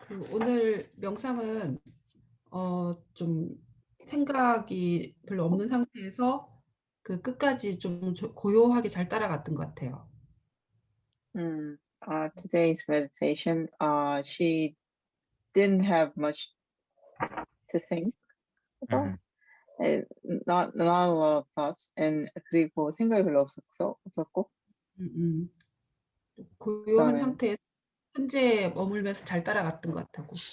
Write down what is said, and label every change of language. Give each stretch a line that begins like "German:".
Korean: 오늘 명상은 좀 생각이 별로 없는 상태에서 그 끝까지 좀 고요하게 잘 따라갔던 것 같아요.
English: Today's meditation, she didn't have much to think about. Not a lot of thoughts, and
Korean: 그리고 생각이 별로 없었고. 고요한 상태에서 현재에 머물면서 잘 따라갔던 것 같다고.